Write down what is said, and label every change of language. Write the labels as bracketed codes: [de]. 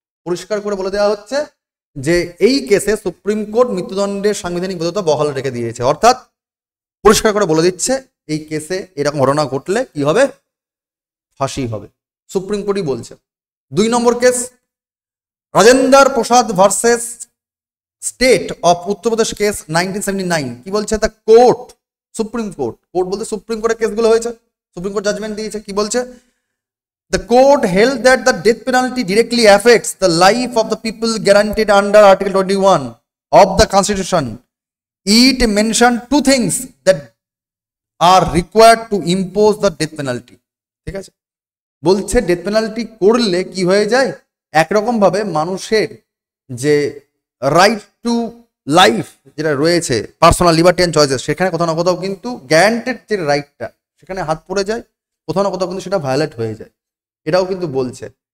[bn] পরিষ্কার করে বলে দেওয়া হচ্ছে যে এই কেসে সুপ্রিম কোর্ট মৃত্যুদণ্ডের সাংবিধানিক বৈধতা বহাল রেখে দিয়েছে, অর্থাৎ পরিষ্কার করে বলে দিচ্ছে এই কেসে এরকম ঘটনা ঘটলে কি হবে, ফাঁসি হবে, সুপ্রিম কোর্টই বলছে। 2 নম্বর case Rajendra Prasad versus state of Uttar Pradesh case 1979। কি বলছে? The court, supreme court, court বলতে সুপ্রিম কোর্টের কেসগুলো হয়েছে, সুপ্রিম কোর্ট জাজমেন্ট দিয়েছে। কি বলছে? [en] The court held that the death penalty directly affects the life of the people guaranteed under Article 21 of the Constitution. It mentioned 2 things that are required to impose the death penalty. [bn] ঠিক আছে, বলছে death penalty করলে কি হয়ে যায়, একরকম ভাবে মানুষের যে রাইট টু লাইফ যেটা রয়েছে, পার্সোনাল লিবার্টি অ্যান্ড চয়েসেস, সেখানে কোথাও না কোথাও কিন্তু গ্যারান্টেড যে রাইটটা সেখানে হাত পড়ে যায়, কোথাও না কোথাও কিন্তু সেটা ভায়োলেট হয়ে যায়, এটাও কিন্তু বলছে।